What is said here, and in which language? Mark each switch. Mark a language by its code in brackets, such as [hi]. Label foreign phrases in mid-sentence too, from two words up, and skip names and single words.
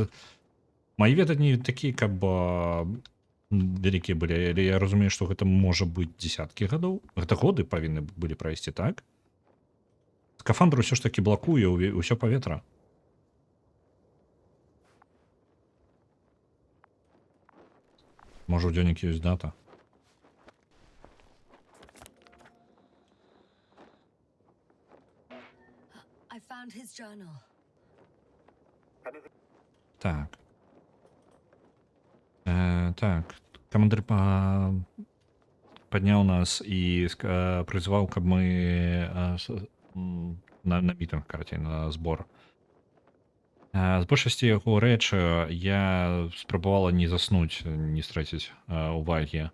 [be] Маі веданні такія, каб вялікія былі, але я разумею, што гэта можа быць дзесяткі гадоў. Гэта годы павінны былі прайсці, так? Скафандр усё ж такі блакуе ўсё паветра. Можа, у дзённікі ёсць дата? [en] I found his journal. [be] Так. Так. Камандир падняў нас і прызваў, каб мы на мітынг, карацей, на збор. З большасці яго рэчы я спрабавала не заснуць, не страціць увагі.